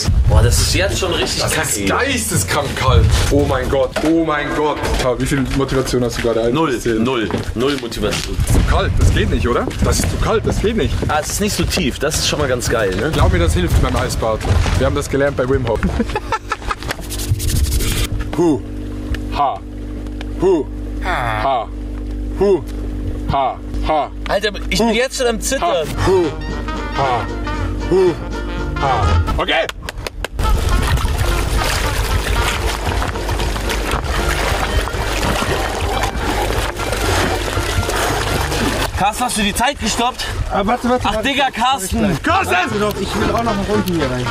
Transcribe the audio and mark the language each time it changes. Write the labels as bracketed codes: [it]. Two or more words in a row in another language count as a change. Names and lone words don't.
[de] Boah, das ist jetzt schon richtig Das kacke. ist geisteskrank kalt. Oh mein Gott, oh mein Gott. Wie viel Motivation hast du gerade? Null Motivation. Zu kalt, das geht nicht, oder? Das ist zu kalt, das geht nicht. Ah, es ist nicht so tief, das ist schon mal ganz geil, ne? Glaub mir, das hilft beim Eisbad. Wir haben das gelernt bei Wim Hof. Hu, ha, hu, ha, hu, ha, ha. Alter, ich bin jetzt schon am Zittern. Hu, ha, hu, ha. Okay. Carsten, hast du die Zeit gestoppt? Warte. Ach, Digga, Carsten! Carsten! Ich will auch noch mal unten hier rein.